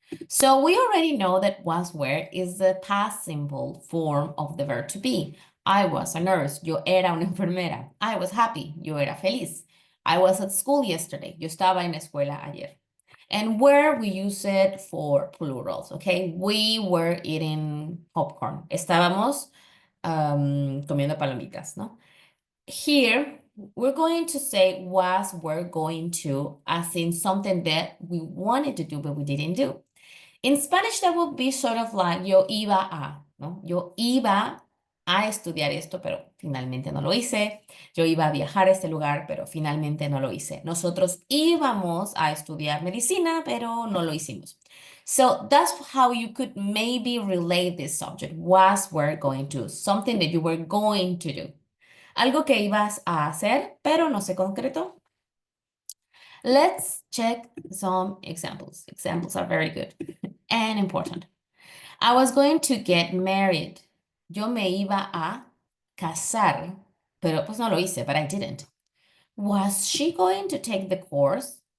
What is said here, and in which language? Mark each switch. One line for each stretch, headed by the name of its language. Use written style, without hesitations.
English: So we already know that was, were is the past simple form of the verb to be. I was a nurse,
Spanish: yo era una enfermera.
English: I was happy,
Spanish: yo era feliz.
English: I was at school yesterday,
Spanish: yo estaba en la escuela ayer.
English: And where we use it for plurals, okay? We were eating popcorn.
Spanish: Estábamos comiendo palomitas, ¿no?
English: Here, we're going to say was, were, going to, as in something that we wanted to do, but we didn't do. In Spanish, that would be sort of like
Spanish: yo iba a,
English: ¿no?
Spanish: Yo iba a estudiar esto, pero finalmente no lo hice. Yo iba a viajar a este lugar, pero finalmente no lo hice. Nosotros íbamos a estudiar medicina, pero no lo hicimos.
English: So that's how you could maybe relate this subject. Was, were, going to. Something that you were going to do.
Spanish: Algo que ibas a hacer, pero no se concretó.
English: Let's check some examples. Examples are very good and important. I was going to get married.
Spanish: Yo me iba a casar, pero pues no lo hice,
English: but I didn't. Was she going to take the course?